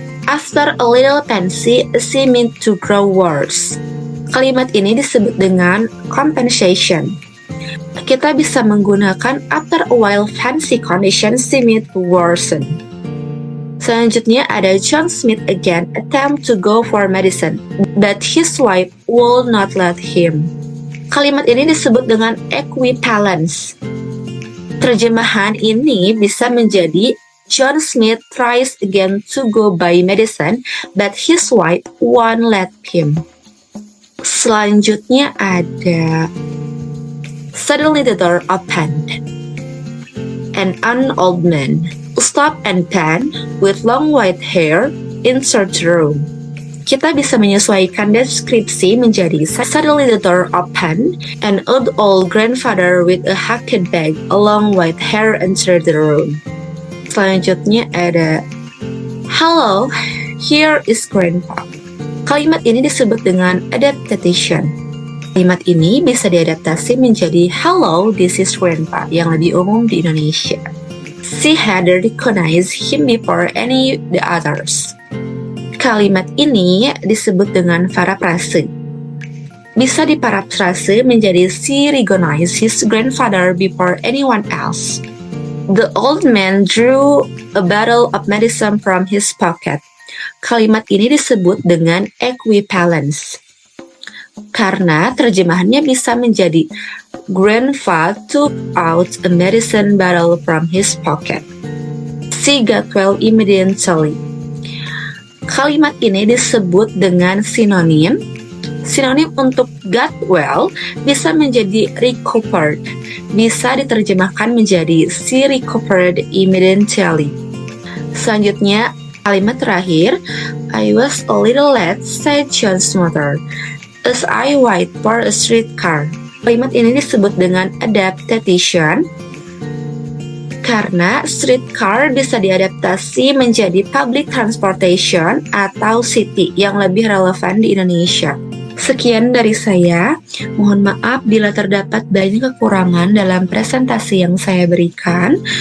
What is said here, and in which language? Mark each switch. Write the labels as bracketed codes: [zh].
[en] After a little pansy seemed to grow worse. [id] Kalimat ini disebut dengan compensation. Kita bisa menggunakan [en] after a while fancy condition seemed to worsen. [id] Selanjutnya ada [en] John Smith again attempt to go for medicine, but his wife would not let him. [id] Kalimat ini disebut dengan equivalence. Terjemahan ini bisa menjadi [en] John Smith tries again to go buy medicine, but his wife won't let him. Selanjutnya ada suddenly the door opened, and an old man stopped and tan with long white hair entered the room. [id] Kita bisa menyesuaikan deskripsi menjadi [en] suddenly the door opened, an old grandfather with a hacked bag, a long white hair entered the room. [id] Selanjutnya ada [en] hello, here is grandpa. [id] Kalimat ini disebut dengan adaptation. Kalimat ini bisa diadaptasi menjadi [en] hello, this is grandpa [id] yang lebih umum di Indonesia. [en] She had recognized him before any the others. [id] Kalimat ini disebut dengan parafrase. Bisa diparafrase menjadi [en] she recognized his grandfather before anyone else. The old man drew a bottle of medicine from his pocket. [id] Kalimat ini disebut dengan equivalence. Karena terjemahannya bisa menjadi [en] grandpa took out a medicine bottle from his pocket. She got well immediately. [id] Kalimat ini disebut dengan sinonim. Sinonim untuk got well bisa menjadi recovered. Bisa diterjemahkan menjadi [en] she recovered immediately. [id] Selanjutnya, kalimat terakhir, [en] I was a little late, said John's mother, as I waited for a streetcar. [id] Kalimat ini disebut dengan adaptation karena streetcar bisa diadaptasi menjadi public transportation atau city yang lebih relevan di Indonesia. Sekian dari saya, mohon maaf bila terdapat banyak kekurangan dalam presentasi yang saya berikan.